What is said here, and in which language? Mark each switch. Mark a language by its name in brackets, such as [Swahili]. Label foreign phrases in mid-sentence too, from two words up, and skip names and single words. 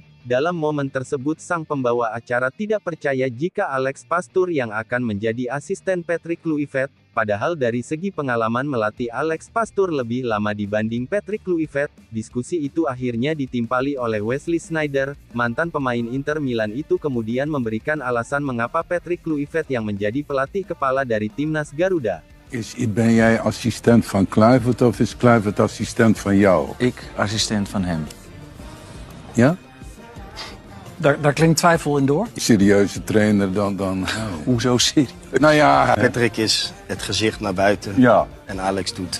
[Indonesian] Dalam momen tersebut sang pembawa acara tidak percaya jika Alex Pastoor yang akan menjadi asisten Patrick Kluivert, padahal dari segi pengalaman melatih Alex Pastoor lebih lama dibanding Patrick Kluivert. Diskusi itu akhirnya ditimpali oleh Wesley Sneijder. Mantan pemain Inter Milan itu kemudian memberikan alasan mengapa Patrick Kluivert yang menjadi pelatih kepala dari timnas Garuda. [Dutch] Ben jij assistent van Kluivert of is Kluivert assistent van jou? Ik assistent van hem. Ja? Daar klinkt twijfel in door. Serieuze trainer dan... Hoezo serieus? Nou ja... Patrick is het gezicht naar buiten en Alex doet.